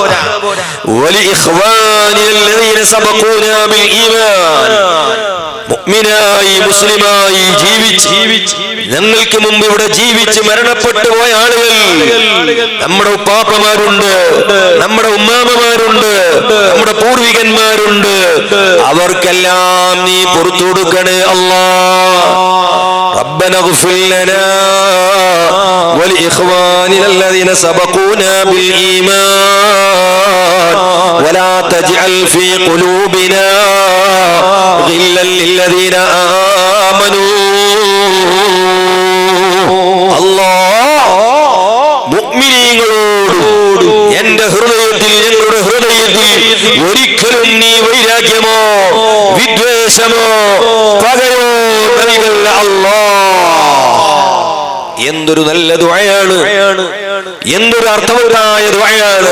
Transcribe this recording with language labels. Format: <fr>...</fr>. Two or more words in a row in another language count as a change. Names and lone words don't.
<ar>ولإخواننا الذين سبقونا بالإيمان,</ar> <ml>മുഅ്മിനായി മുസ്ലിമായി ജീവിച്ച് ഞങ്ങൾക്ക് മുമ്പ് ഇവിടെ ജീവിച്ച് മരണപ്പെട്ടു പോയ ആളുകൾ, നമ്മുടെ ഉപ്പാപ്പമാരുണ്ട്, നമ്മുടെ ഉമ്മാമ്മമാരുണ്ട്, നമ്മുടെ പൂർവികന്മാരുണ്ട്, അവർക്കെല്ലാം നീ പുറത്തു കൊടുക്കണേ അല്ലാഹ്.</ml> <ar>ربنا اغفر لنا ولإخواننا الذين سبقونا بالإيمان ولا تجعل في قلوبنا غلا للذين آمنوا.</ar> <ml>الله മുഅ്മിനീങ്ങളോട് എന്റെ ഹൃദയത്തിൽ, ഞങ്ങളുടെ ഹൃദയത്തിൽ ഒരിക്കലും നീ വൈരാഗ്യമോ വിദ്വേഷമോ പകയോ നൽകല്ല അല്ലാഹ്. എന്തൊരു നല്ല ദുആയാണ്, എന്തൊരു അർത്ഥവത്തായ ദുആയാണ്.</ml>